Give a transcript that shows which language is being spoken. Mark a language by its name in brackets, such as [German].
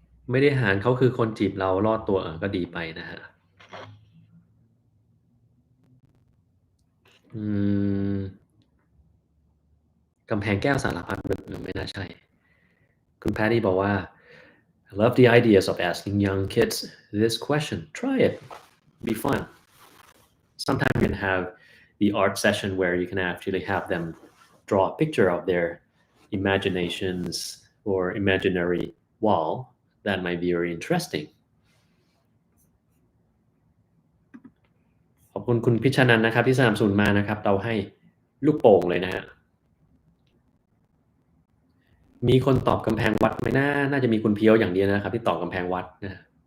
[Thai] ไม่ได้หารเขาคือคนจีบเรารอดตัวก็ดีไปนะครับอืมกำแพงแก้วสารพัดนึกไม่น่าใช่คุณ Patty บอกว่า [English] I love the ideas of asking young kids this question. Try it. Be fun. Sometimes you can have the art session where you can actually have them draw a picture of their imaginations or imaginary wall. That might be very interesting. [Thai] ขอบคุณคุณพิชานันท์นะครับที่สนับสนุนมานะครับเราให้ลูกโป่งเลยนะฮะมีคนตอบกำแพงวัดไหมน่าจะมีคุณเพียวอย่างเดียวนะครับที่ตอบกำแพงวัดนะ